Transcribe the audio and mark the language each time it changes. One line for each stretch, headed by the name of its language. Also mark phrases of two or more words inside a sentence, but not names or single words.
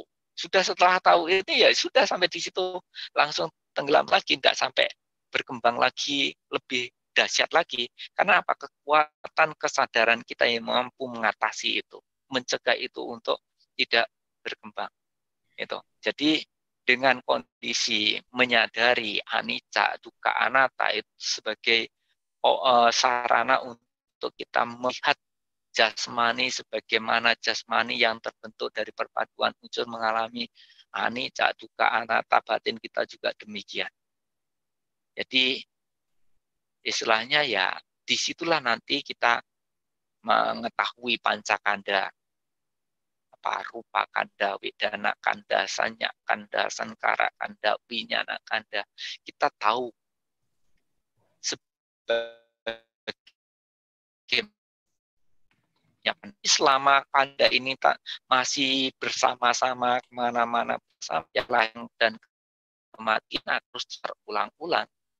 Indonesian: Sudah setelah tahu ini ya sudah sampai di situ langsung tenggelam lagi, tidak sampai berkembang lagi lebih dahsyat lagi. Karena apa? Kekuatan kesadaran kita yang mampu mengatasi itu, mencegah itu untuk tidak berkembang. Itu. Jadi dengan kondisi menyadari
Pali: anicca, dukkha, anatta
Indonesian: itu sebagai sarana untuk kita melihat jasmani sebagaimana jasmani yang terbentuk dari perpaduan unsur mengalami
Pali: anicca, dukkha, anatta,
Indonesian: batin kita juga demikian. Jadi istilahnya ya disitulah nanti kita mengetahui pancakanda,
Pali: rupa kanda, wedana kanda, sanya kanda, sankara kanda, winyana kanda.
Indonesian: Kita tahu selama kanda ini masih bersama-sama kemana-mana bersama yang lain dan kematian terus terulang-ulang.